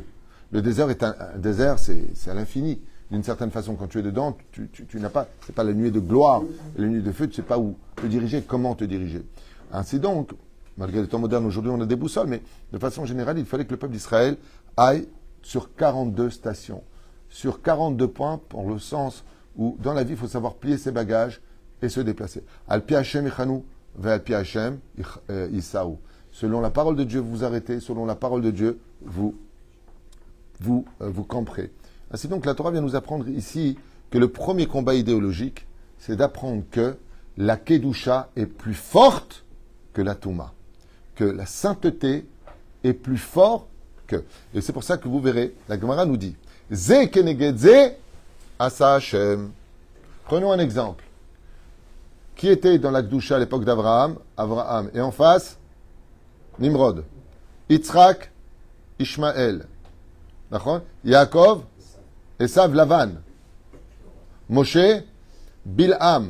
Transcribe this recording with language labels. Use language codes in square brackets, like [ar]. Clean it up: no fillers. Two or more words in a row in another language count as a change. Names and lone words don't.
[fr] Le désert est un désert, c'est à l'infini. D'une certaine façon, quand tu es dedans, tu n'as pas, c'est pas la nuée de gloire, la nuée de feu, tu ne sais pas où te diriger, comment te diriger. Ainsi donc, malgré les temps modernes, aujourd'hui on a des boussoles, mais de façon générale, il fallait que le peuple d'Israël aille sur 42 stations, sur 42 points, pour le sens où, dans la vie, il faut savoir plier ses bagages et se déplacer. [he] על פי השם יחנו, ועל פי השם יסעו. [fr] Selon la parole de Dieu, vous vous arrêtez, selon la parole de Dieu, vous camperez. Ainsi donc, la Torah vient nous apprendre ici que le premier combat idéologique, c'est d'apprendre que la Kedusha est plus forte que la Touma, que la sainteté est plus forte que. Et c'est pour ça que vous verrez, la Gemara nous dit [he] זה כנגד זה עשה השם. [fr] Prenons un exemple. Qui était dans la Kedusha à l'époque d'Abraham? Abraham. Et en face, Nimrod. Yitzhak, Ishmaël. D'accord? Yaakov, Esav, Lavan. Moshe, Bilham.